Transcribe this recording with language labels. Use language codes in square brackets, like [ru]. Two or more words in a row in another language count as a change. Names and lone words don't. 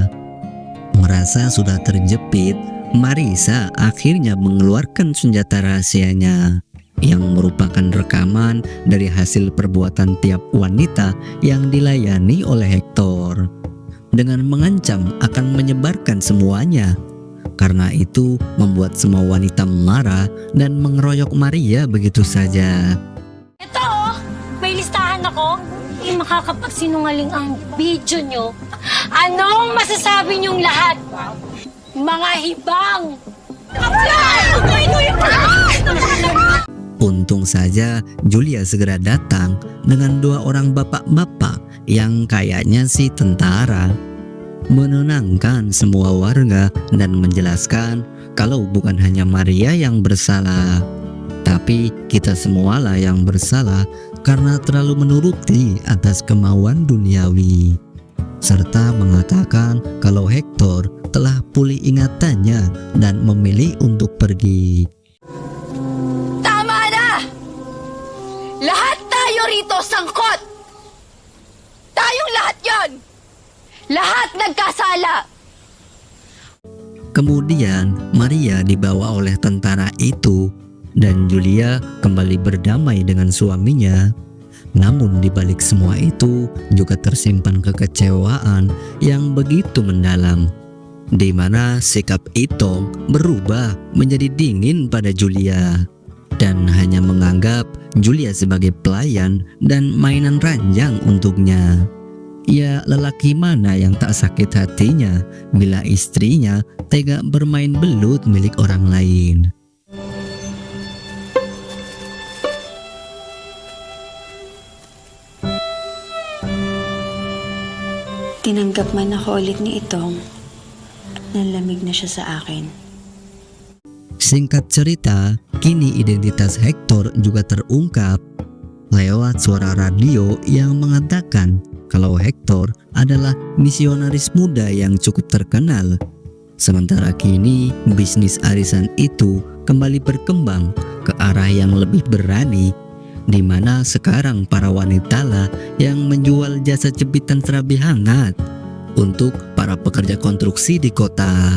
[id] Merasa sudah terjepit, Marisa akhirnya mengeluarkan senjata rahasianya yang merupakan rekaman dari hasil perbuatan tiap wanita yang dilayani oleh Hector, dengan mengancam akan menyebarkan semuanya. Karena itu membuat semua wanita marah dan mengeroyok Maria begitu saja. [tl] Ito oh, may listahan ako. Hindi makakapagsinungaling ang video nyo. Anong masasabi nyong lahat? Mga hibang! [id] Untung saja Julia segera datang dengan 2 orang bapak-bapak yang kayaknya sih tentara, menenangkan semua warga dan menjelaskan kalau bukan hanya Maria yang bersalah, tapi kita semualah yang bersalah karena terlalu menuruti atas kemauan duniawi, serta mengatakan kalau Hector telah pulih ingatannya dan memilih untuk pergi. [tl] Tama na! Lahat tayo rito sangkot! Tayong lahat yon! Lahat nagkasala! [id] Kemudian Maria dibawa oleh tentara itu dan Julia kembali berdamai dengan suaminya. Namun di balik semua itu juga tersimpan kekecewaan yang begitu mendalam, di mana sikap Itong berubah menjadi dingin pada Julia dan hanya menganggap Julia sebagai pelayan dan mainan ranjang untuknya. Ya, lelaki mana yang tak sakit hatinya bila istrinya tega bermain belut milik orang lain. [tl] Tinanggap man ako ulit ni Itong, nalamig na siya sa akin. [id] Singkat cerita, kini identitas Hector juga terungkap lewat suara radio yang mengatakan kalau Hector adalah misionaris muda yang cukup terkenal. Sementara kini bisnis arisan itu kembali berkembang ke arah yang lebih berani, di mana sekarang para wanita lah yang menjual jasa jepitan serabi hangat untuk para pekerja konstruksi di kota.